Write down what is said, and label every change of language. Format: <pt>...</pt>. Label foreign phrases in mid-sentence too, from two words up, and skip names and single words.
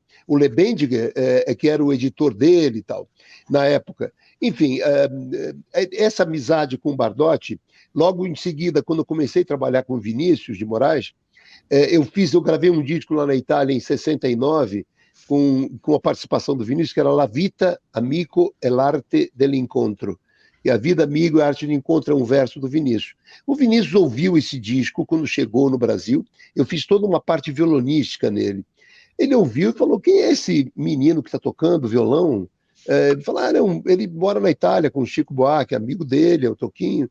<pt>O Lebendiger, que era o editor dele e tal, na época. Enfim, essa amizade com o Bardotti, logo em seguida, quando eu comecei a trabalhar com Vinícius de Moraes, eu gravei um disco lá na Itália em 69, com a participação do Vinícius, que era La Vita, Amico e l'arte dell'incontro. E a vida, amigo, e a arte de encontro é um verso do Vinícius. O Vinícius ouviu esse disco quando chegou no Brasil, eu fiz toda uma parte violonística nele. Ele ouviu e falou, quem é esse menino que está tocando violão? Ele falou, ele mora na Itália com o Chico Buarque, amigo dele, é o Toquinho.</pt>